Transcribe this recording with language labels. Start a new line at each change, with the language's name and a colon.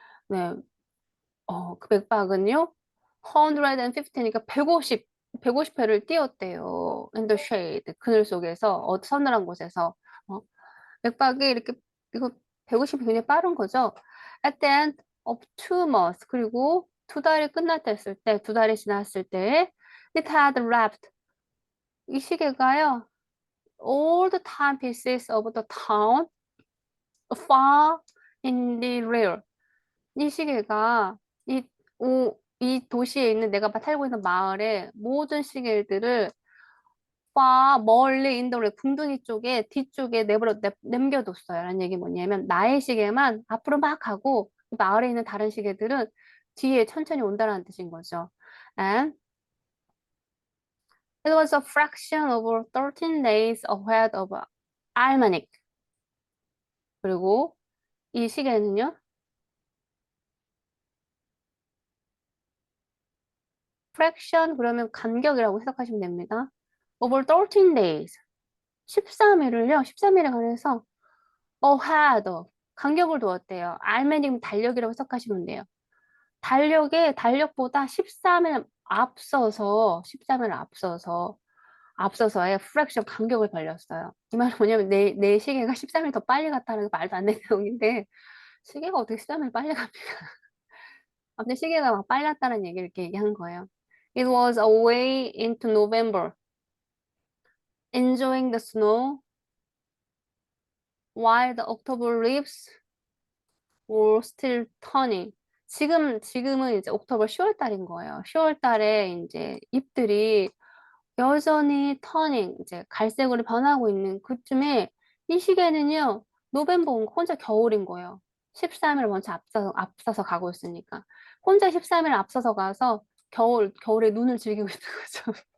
Korean: 네, 그 맥박은요, 150니까 150회를 뛰었대요.
English: In the shade.
Korean: 그늘 속에서, 서늘한 곳에서. 어, 맥박이 이렇게, 이거 150이 굉장히 빠른 거죠.
English: At the end of 2 months.
Korean: 그리고 2달이 끝났을 때, 2달이 지났을 때,
English: it had wrapped.
Korean: 이 시계가요,
English: all the timepieces of the town far in the rear.
Korean: 이 시계가 이 도시에 있는 내가 살고 있는 마을의 모든 시계들을 멀리 인도를 궁둥이 쪽에 뒤쪽에 남겨뒀어요. 라는 얘기 뭐냐면 나의 시계만 앞으로 막 가고 마을에 있는 다른 시계들은 뒤에 천천히 온다는 뜻인 거죠.
English: And it was a fraction of 13 days ahead of Almanac.
Korean: 그리고 이 시계는요. fraction 그러면 간격이라고 해석하시면 됩니다.
English: over 13 days.
Korean: 13일을요. 13일에 관해서 ahead 간격을 두었대요. 알메닉 달력이라고 해석하시면 돼요. 달력보다 13일 앞서서 13일 앞서서의 프랙션 간격을 벌렸어요. 이 말은 뭐냐면 내 시계가 13일 더 빨리 갔다는 게 말도 안 되는 내용인데 시계가 어떻게 13일 빨리 갑니까? 아무튼 시계가 막 빨랐다는 얘기를 이렇게 얘기한 거예요.
English: It was away into November, enjoying the snow, while the October leaves were still turning.
Korean: 지금은 이제 옥토버 10월 달인 거예요. 10월 달에 이제 잎들이 여전히 터닝, 이제 갈색으로 변하고 있는 그쯤에 이 시기에는요, 노벰버 혼자 겨울인 거예요. 13일 먼저 앞서서 가고 있으니까. 혼자 13일 앞서서 가서 겨울에 눈을 즐기고 있는 거죠.